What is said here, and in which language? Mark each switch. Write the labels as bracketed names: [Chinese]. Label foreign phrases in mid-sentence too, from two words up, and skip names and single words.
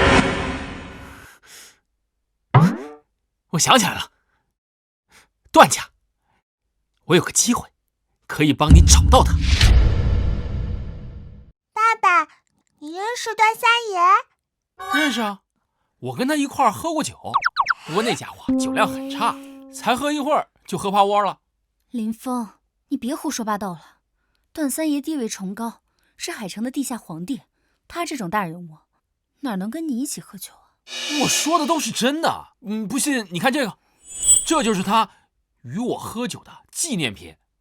[Chinese] 我想起來了，段家，我有個機會，可以幫你找到他。爸爸，你認識段三爺？認識啊，我跟他一塊兒喝過酒，不過那家伙酒量很差，才喝一會兒就喝趴窩了。林峰，你別胡說八道了。段三爺地位崇高，是海城的地下皇帝，他這種大人物，哪能跟你一起喝酒啊？我說的都是真的，不信你看這個。 這就是他與我喝酒的紀念品。